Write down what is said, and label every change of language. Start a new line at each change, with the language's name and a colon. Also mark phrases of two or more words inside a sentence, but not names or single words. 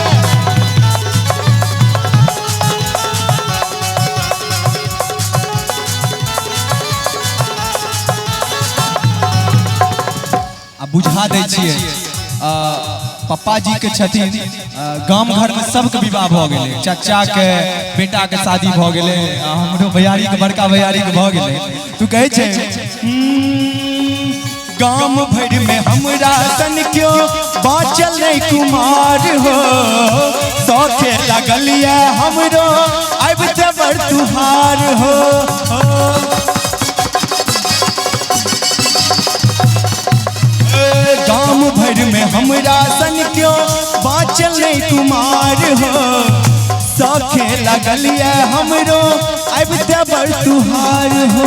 Maithili: अब बुझा दै छियै पप्पा जी के छथिन, गाम घर में सबके विवाह भ गेलै, चाचा के बेटा के शादी भ गेलै, हमरो भैयारी के बड़का भैयारी के भ गेलै। तू कहे छे गाम भर में हमरा सन क्यों बाँचल नहीं कुमार हो, सौखे लगल ये हमरो अब जबर तुहार हो। गाम भर में हमरा सन क्यों बाँचल नहीं कुमार हो, सौखे लगल ये हमरो अब जबर तुहार हो।